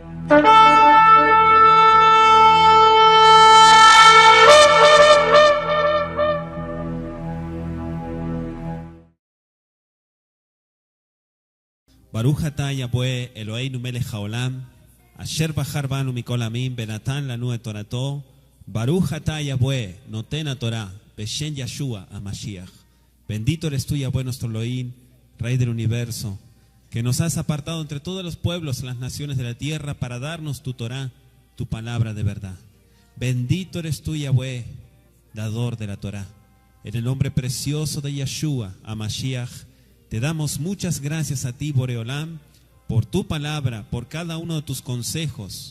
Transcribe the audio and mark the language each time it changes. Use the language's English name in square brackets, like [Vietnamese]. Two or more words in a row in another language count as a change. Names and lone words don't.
[Hebrew] ברוך אתה יהוה אלוהינו מלך העולם, אשר בחר בנו מכל העמים, בנתן לנו את תורתו. ברוך אתה יהוה נותן התורה, בשם ישוע המשיח. [Spanish] Bendito eres tú, Yahweh, nuestro Elohim, Rey del universo, que nos has apartado entre todos los pueblos, las naciones de la tierra, para darnos tu Torah, tu palabra de verdad. Bendito eres tú, Yahweh, dador de la Torah. En el nombre precioso de Yeshua HaMashiach, te damos muchas gracias a ti, Boreolam, por tu palabra, por cada uno de tus consejos.